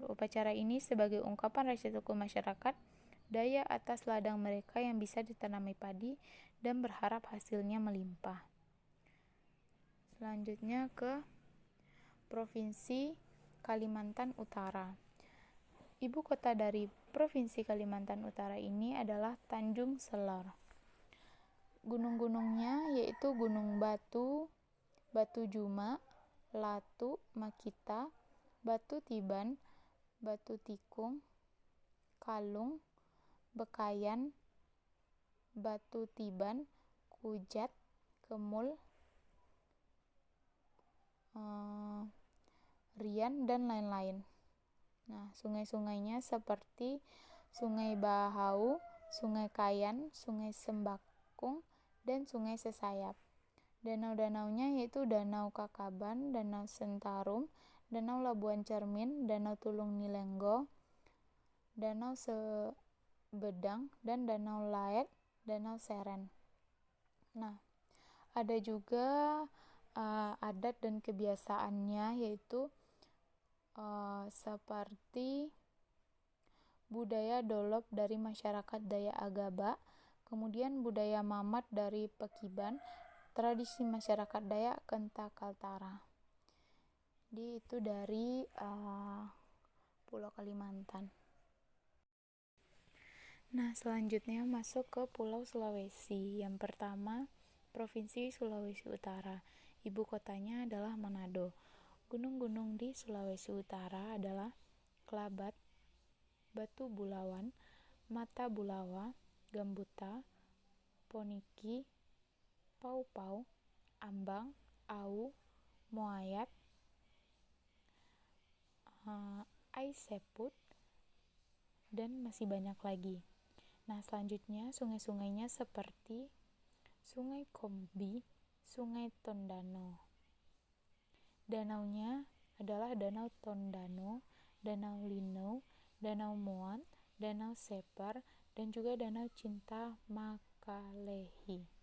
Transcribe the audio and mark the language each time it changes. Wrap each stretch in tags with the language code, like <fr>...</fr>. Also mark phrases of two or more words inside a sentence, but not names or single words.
<id>Upacara ini sebagai ungkapan rasa syukur masyarakat Dayak atas ladang mereka yang bisa ditanami padi dan berharap hasilnya melimpah. Selanjutnya ke Provinsi Kalimantan Utara. Ibu kota dari Provinsi Kalimantan Utara ini adalah Tanjung Selor. Gunung-gunungnya yaitu Gunung Batu, Batu Juma, Latu, Makita, Batu Tiban, Batu Tikung, Kalung, Bekayan, Batu Tiban, Kujat, Kemul, Rian, dan lain-lain. Nah, sungai-sungainya seperti Sungai Bahau, Sungai Kayan, Sungai Sembakung, dan Sungai Sesayap. Danau-danaunya yaitu Danau Kakaban, Danau Sentarum, Danau Labuan Cermin, Danau Tulung Nilenggo, Danau Sebedang, dan Danau Laet, Danau Seren. Nah, ada juga adat dan kebiasaannya yaitu seperti budaya dolop dari masyarakat Dayak Agaba, kemudian budaya mamat dari Pekiban, tradisi masyarakat Dayak Kenta Kaltara. Itu dari Pulau Kalimantan. Nah, selanjutnya masuk ke Pulau Sulawesi. Yang pertama, Provinsi Sulawesi Utara. Ibu kotanya adalah Manado. Gunung-gunung di Sulawesi Utara adalah Kelabat, Batu Bulawan, Mata Bulawa, Gambuta, Poniki, Pau-Pau, Ambang, Au, Moayat, Aiseput, dan masih banyak lagi. Nah, selanjutnya sungai-sungainya seperti Sungai Kombi, Sungai Tondano. Danaunya adalah Danau Tondano, Danau Linau, Danau Moat, Danau Separ, dan juga Danau Cinta Makalehi.</id>